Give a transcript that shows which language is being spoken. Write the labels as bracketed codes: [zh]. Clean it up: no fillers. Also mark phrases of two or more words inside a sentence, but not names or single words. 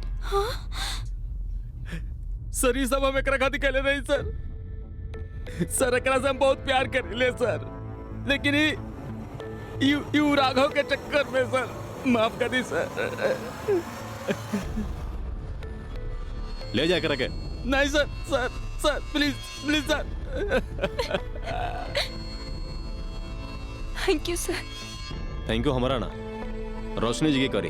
[bho] सर ये सब हम एकरा खातिर कहले नहीं सर। सर एकरा से हम बहुत प्यार करेले सर, लेकिन यू राघव के चक्कर में सर माफ कर दी सर। ले जाए कर के। [en] नहीं सर, sir sir please please sir. thank you sir. thank you [bho] हमारा ना, रोशनी जी की करी।